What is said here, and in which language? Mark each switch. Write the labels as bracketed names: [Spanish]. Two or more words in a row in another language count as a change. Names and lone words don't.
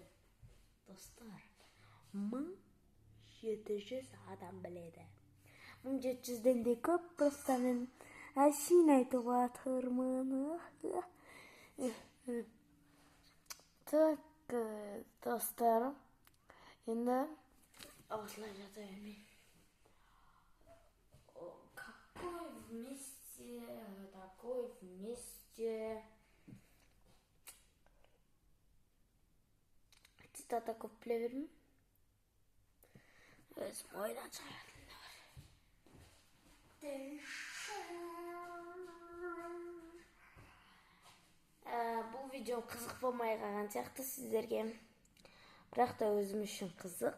[Kazakh] Достар, 1700 адам біледі. 1700-ден де көп, просто мен әшейін айтып жатырмын. Так, достар, енді осылай жата бермейін. [Russian] Какой вместе, такой вместе. [Kazakh] Цитата көп біле бермеймін. Өзім ойдан шығаратындар. Бұл видео қызық болмай қалған сияқты сіздерге. Бірақ та өзім үшін қызық.